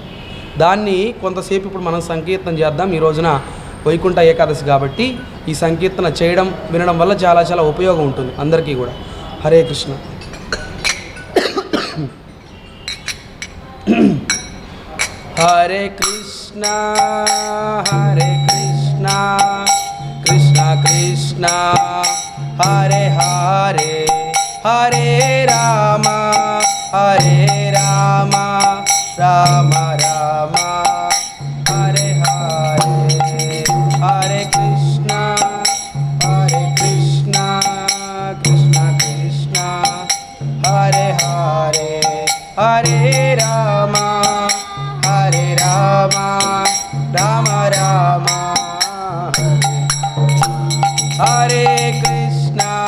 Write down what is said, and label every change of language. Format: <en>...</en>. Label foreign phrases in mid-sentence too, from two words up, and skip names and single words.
<te>దాన్ని కొంతసేపు ఇప్పుడు మనం సంకీర్తన చేద్దాం. ఈ రోజున వైకుంఠ ఏకాదశి కాబట్టి ఈ సంకీర్తన చేయడం వినడం వల్ల చాలా చాలా ఉపయోగం ఉంటుంది అందరికీ కూడా.</te> <sa>హరే కృష్ణ. హరే కృష్ణ కృష్ణ కృష్ణ హరే హరే, హరే రామ రామ రామ హరే హరే, హరే కృష్ణ కృష్ణ కృష్ణ హరే హరే, హరే రామ రామ రామ హరే కృష్ణ</sa>